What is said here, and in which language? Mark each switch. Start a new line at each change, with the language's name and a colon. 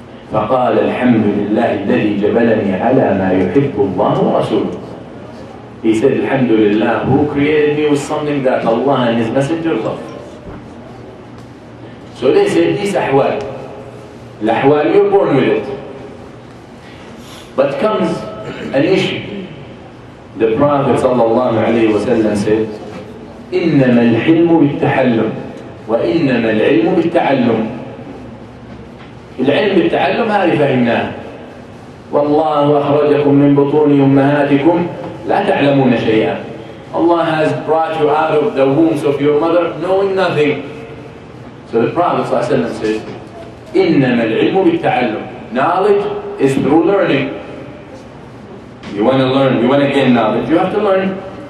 Arabic: فقال الحمد لله الذي جبلني على ما يحب الله ورسوله.
English: He said, Alhamdulillah, who created me with something that Allah and His Messenger love. So they said, these ahwal. Al-ahwal, you're born with it. But comes an issue. The Prophet sallallahu alayhi wa sallam said,
Arabic: إنما الحلم بالتحلم وإنما العلم بالتعلم. العلم بالتعلم هذه فهمناها. والله أخرجكم من بطون أمهاتكم لا تعلمون شيئا.
English: Allah has brought you out of the wombs of your mother knowing nothing. So the Prophet ﷺ said,
Arabic: إنما العلم بالتعلم.
English: Knowledge is through learning. You want to learn, you want to gain knowledge, you have to learn.